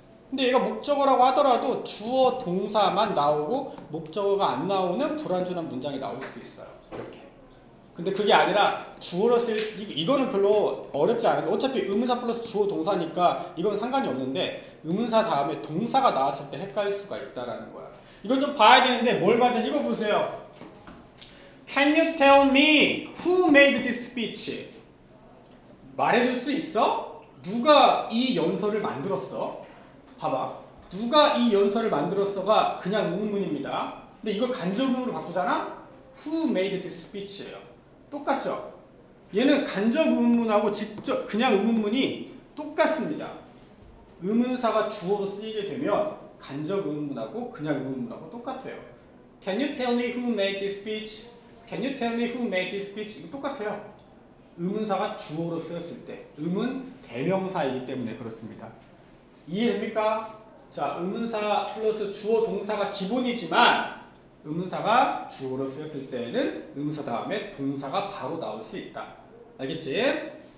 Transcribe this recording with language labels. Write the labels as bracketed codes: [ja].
[ko] 근데 얘가 목적어라고 하더라도 주어 동사만 나오고 목적어가 안 나오는 불완전한 문장이 나올 수도 있어요. 이렇게. 근데 그게 아니라 주어로 이거는 별로 어렵지 않은데 어차피 의문사 플러스 주어 동사니까 이건 상관이 없는데 의문사 다음에 동사가 나왔을 때 헷갈릴 수가 있다라는 거야. 이건 좀 봐야 되는데 뭘 봐야 되는지 이거 보세요. [en] Can you tell me who made this speech? [ko] 말해줄 수 있어? 누가 이 연설을 만들었어? 봐봐. 누가 이 연설을 만들었어가 그냥 의문문입니다. 근데 이걸 간접의문으로 바꾸잖아? [en] Who made this speech예요. [ko] 똑같죠? 얘는 간접의문문하고 직접 그냥 의문문이 똑같습니다. 의문사가 주어로 쓰이게 되면 간접의문문하고 그냥 의문문하고 똑같아요. [en] Can you tell me who made this speech? Can you tell me who made this speech? [ko] 이거 똑같아요. 의문사가 주어로 쓰였을 때 의문 대명사이기 때문에 그렇습니다. 이해됩니까? 자, 의문사 플러스 주어 동사가 기본이지만 의문사가 주어로 쓰였을 때는 의문사 다음에 동사가 바로 나올 수 있다. 알겠지?